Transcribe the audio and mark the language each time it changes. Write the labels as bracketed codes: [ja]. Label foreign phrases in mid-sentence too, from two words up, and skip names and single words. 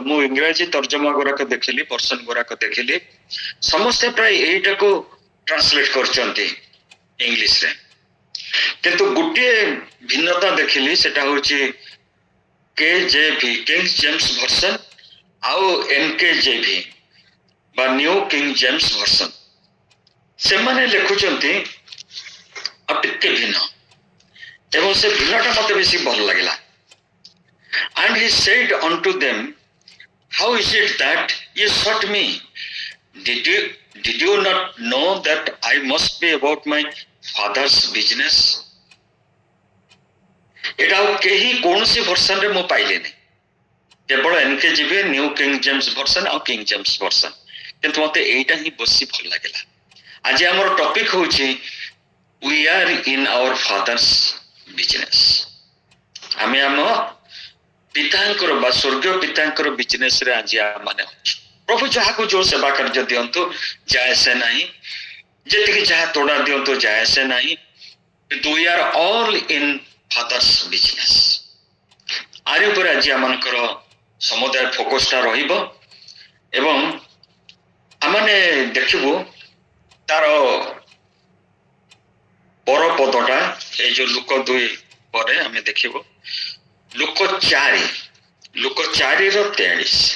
[or] ମୁଁ ଇଂରାଜୀ ତର୍ଜମା ଗୁଡାକ ଦେଖିଲି, ବର୍ଷନ ଗୁଡାକ ଦେଖିଲି, ସମସ୍ତେ ପ୍ରାୟ ଏଇଟାକୁ ଟ୍ରାନ୍ସଲେଟ କରିଛନ୍ତି ଇଂଲିଶରେ, କିନ୍ତୁ ଗୋଟିଏ ଭିନ୍ନତା ଦେଖିଲି, ସେଟା ହଉଛି KJV କିଙ୍ଗ ଜେମ୍ସ ଭର୍ସନ ଆଉ NKJV ବା ନ୍ୟୁ କିଙ୍ଗ ଜେମ୍ସ ଭର୍ସନ, ସେମାନେ ଲେଖୁଛନ୍ତି ଆଉ ଟିକେ ଭିନ୍ନ, ଏବଂ ସେ ଭିନ୍ନଟା ମତେ ବେଶୀ ଭଲ ଲାଗିଲା। [en] And he said unto them, how is it that ye sought me? Did you not know that I must be about my father's business? [or] ଏଟା ଆଉ କେହି କୌଣସି ଭର୍ସନରେ ମୁଁ ପାଇଲିନି, କେବଳ NKJV, ନ୍ୟୁ କିଙ୍ଗ ଜେମ୍ସ ଭର୍ସନ ଆଉ କିଙ୍ଗ ଜେମ୍ସ ଭର୍ସନ, କିନ୍ତୁ ମତେ ଏଇଟା ହିଁ ବେଶୀ ଭଲ ଲାଗିଲା। ଆଜି ଆମର ଟପିକ ହଉଛି [en] we are in our father's business। [or] ଆମେ ଆମ ପିତାଙ୍କର ବା ସ୍ୱର୍ଗୀୟ ପିତାଙ୍କର ବିଜନେସରେ ଆଜି ମାନେ ଅଛୁ। ପ୍ରଭୁ ଯାହାକୁ ଯୋଉ ସେବା କାର୍ଯ୍ୟ ଦିଅନ୍ତୁ ଯାଏ ସେ ନାହିଁ, ଯେତିକି ଯାହା ତୋଡ଼ା ଦିଅନ୍ତୁ ଯାଏ ସେ ନାହିଁ, କିନ୍ତୁ [en] we are all in father's business। [or] ଆରି ଉପରେ ଆଜି ଆମମାନଙ୍କର ସମୁଦାୟ ଫୋକସଟା ରହିବ, ଏବଂ ଆମେ ଦେଖିବୁ ତାର ପର ପଦଟା, ଏଇ ଯୋଉ ଲୁକ 2 ପରେ ଆମେ ଦେଖିବୁ ଲୁକ 4 ର 43।